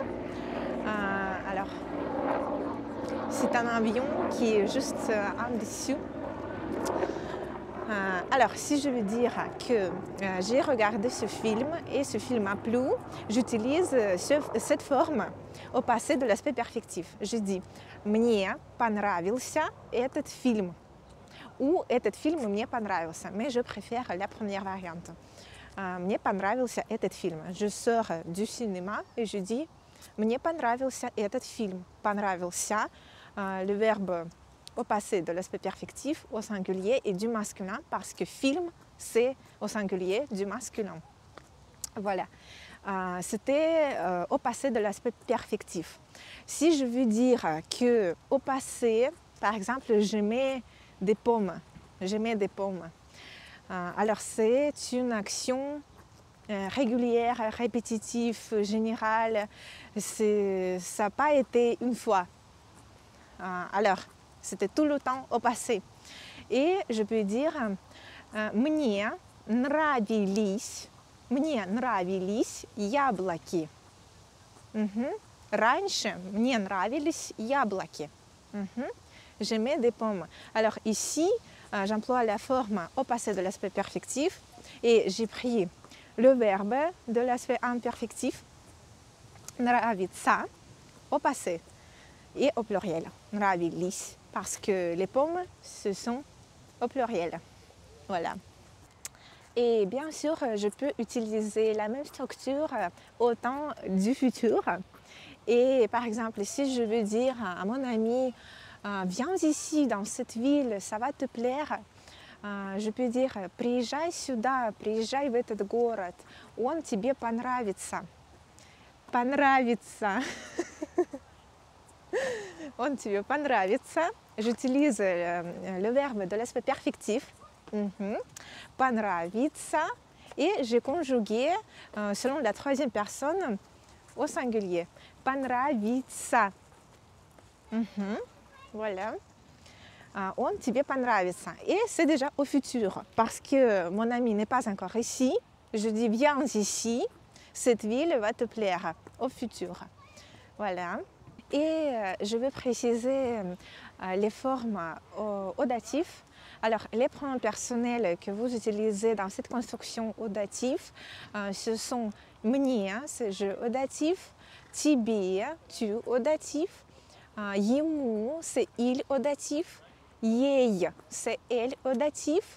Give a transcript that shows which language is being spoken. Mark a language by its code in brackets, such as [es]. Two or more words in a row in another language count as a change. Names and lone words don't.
[fr] Alors, c'est un avion qui est juste en dessous. Alors, si je veux dire que j'ai regardé ce film et ce film m'a plu, j'utilise cette forme au passé de l'aspect perfectif. Je dis [ru] «Мне понравился этот фильм» [fr] ou [ru] «Этот фильм мне понравился», [fr] mais je préfère la première variante. [ru] «Мне понравился этот фильм». [fr] Je sors du cinéma et je dis [ru] «Мне понравился этот фильм». [fr] «Понравился», le verbe au passé de l'aspect perfectif, au singulier et du masculin, parce que film, c'est au singulier du masculin. Voilà. C'était au passé de l'aspect perfectif. Si je veux dire qu'au passé, par exemple, je mets des pommes. Je mets des pommes. Alors c'est une action régulière, répétitive, générale. Ça n'a pas été une fois. Alors, c'était tout le temps au passé. Et je peux dire [ru] мне нравились яблоки. Раньше мне нравились яблоки. [fr] Je mets des pommes. Alors ici, j'emploie la forme au passé de l'aspect perfectif et j'ai pris le verbe de l'aspect imperfectif, нравится, au passé et au pluriel, нравились, parce que les pommes, ce sont au pluriel. Voilà. Et bien sûr, je peux utiliser la même structure au temps du futur. Et par exemple, si je veux dire à mon ami, viens ici dans cette ville, ça va te plaire, je peux dire, [ru] приезжай сюда, приезжай в этот город, он тебе понравится. Понравится. Он тебе понравится. [fr] J'utilise le verbe de l'aspect perfectif. [ru] Понравится. [fr] Et j'ai conjugué selon la troisième personne au singulier. [ru] Понравится. Voilà. Он тебе понравится. [fr] Et c'est déjà au futur. Parce que mon ami n'est pas encore ici. Je dis viens ici. Cette ville va te plaire au futur. Voilà. Et je vais préciser les formes au datif. Alors, les pronoms personnels que vous utilisez dans cette construction au datif, ce sont мне, c'est je au datif, тебе, tu au datif, ему, c'est il au datif, ей, c'est elle au datif.